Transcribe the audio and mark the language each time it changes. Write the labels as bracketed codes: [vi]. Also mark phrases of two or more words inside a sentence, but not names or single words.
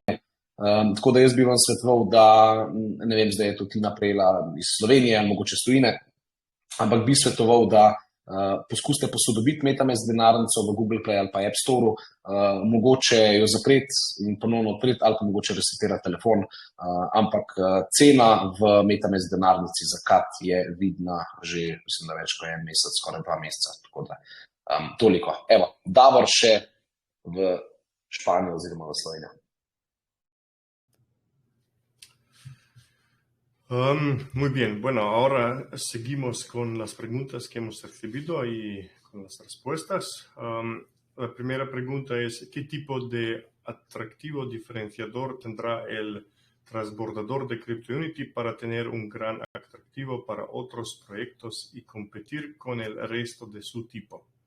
[sl] Tako da jaz bi vam svetoval, da, ne vem, zdaj je to Tina prejela iz Slovenije, mogoče iz tujine, ampak bi svetoval, da poskusite posodobiti MetaMask denarnico v Google Play ali pa App Store, mogoče jo zapreti in ponovno odpreti ali pa mogoče resetirati telefon, ampak cena v MetaMask denarnici za kat je vidna že, mislim, da več kot en mesec, skoraj 2 meseca, tako da toliko. Evo, Davor še v Španijo oziroma v Slovenijo. [es] Muy bien, bueno, ahora seguimos con las preguntas que hemos recibido y con las respuestas. La primera pregunta es, ¿qué tipo de atractivo diferenciador tendrá el transbordador de CryptoUnity para tener un gran atractivo para otros proyectos y competir con el resto de su tipo?